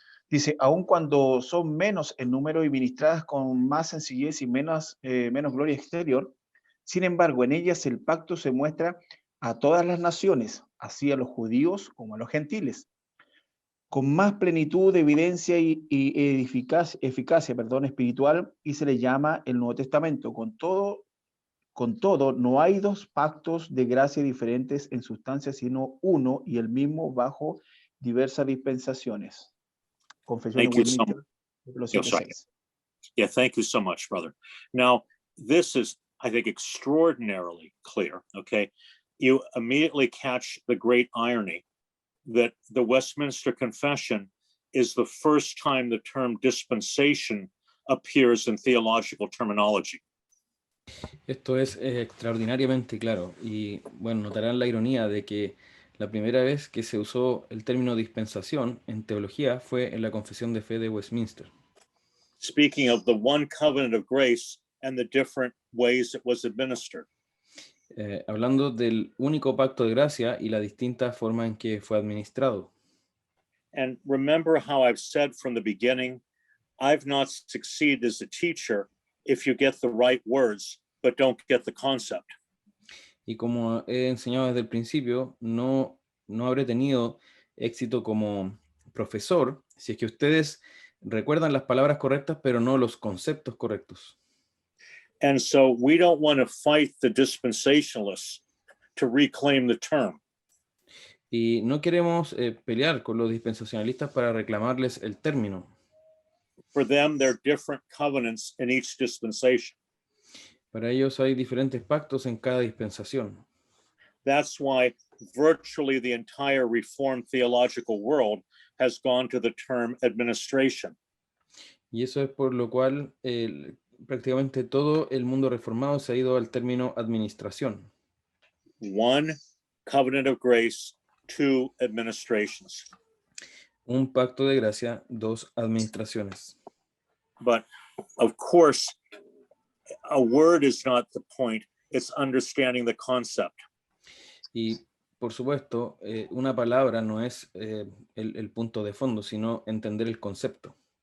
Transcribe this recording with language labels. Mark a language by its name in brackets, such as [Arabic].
[Spanish] Dice, aun cuando son menos en número y ministradas con más sencillez y menos gloria exterior, sin embargo, en ellas el pacto se muestra a todas las naciones, así a los judíos como a los gentiles, con más plenitud de evidencia y eficacia espiritual, y se le llama el Nuevo Testamento. Con todo, no hay dos pactos de gracia diferentes en sustancia, sino uno y el mismo bajo diversas dispensaciones. Confesión de [English] Thank you so [Spanish] Westminster, [English] much. [Spanish] capítulo 7:6. [English] Yeah, thank you so much, brother. Now, this is, I think, extraordinarily clear, okay? You immediately catch the great irony that the Westminster Confession is the first time the term dispensation appears in theological terminology. [Spanish] Esto es extraordinariamente claro. Y bueno, notarán la ironía de que la primera vez que se usó el término dispensación en teología fue en la Confesión de Fe de Westminster. [English] Speaking of the one covenant of grace and the different ways it was administered. [Spanish] Hablando del único pacto de gracia y la distinta forma en que fue administrado. [English] And remember how I've said from the beginning, I've not succeeded as a teacher if you get the right words, but don't get the concept. [Spanish] Y como he enseñado desde el principio, no habré tenido éxito como profesor si es que ustedes recuerdan las palabras correctas, pero no los conceptos correctos. [English] And so we don't want to fight the dispensationalists to reclaim the term. [Spanish] Y no queremos pelear con los dispensacionalistas para reclamarles el término. [English] For them, there are different covenants in each dispensation. [Spanish] Para ellos hay diferentes pactos en cada dispensación. [English] That's why virtually the entire Reformed theological world has gone to the term administration. [Spanish] Y eso es por lo cual prácticamente todo el mundo reformado se ha ido al término administración. [English] One covenant of grace, two administrations. [Spanish] Un pacto de gracia, dos administraciones. [English] But of course, a word is not the point. It's understanding the concept. [Spanish] Y por supuesto, una palabra no es el punto de fondo, sino entender el concepto.